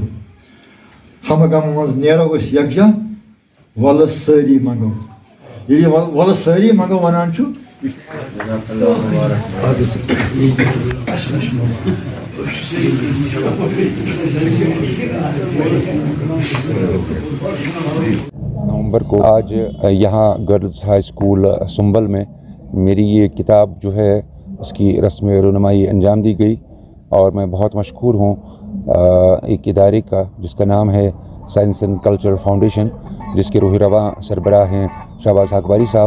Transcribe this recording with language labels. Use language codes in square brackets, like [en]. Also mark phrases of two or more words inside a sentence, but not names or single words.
[ks] ہمہ غمہٕ منٛز نیرو أسۍ یکجا وَلہٕ سٲری منگو. ییٚلہِ یہِ وَلہٕ سٲری منگو وَنان چھُ [ur] نومبر کو آج یہاں گرلز ہائی اسکول سنبل میں میری یہ کتاب جو ہے اس کی رسم رونمائی انجام دی گئی اور میں بہت مشکور ہوں ایک ادارے کا جس کا نام ہے سائنس اینڈ کلچر فاؤنڈیشن، جس کے روح رواں سربراہ ہیں شہباز اخباری صاحب.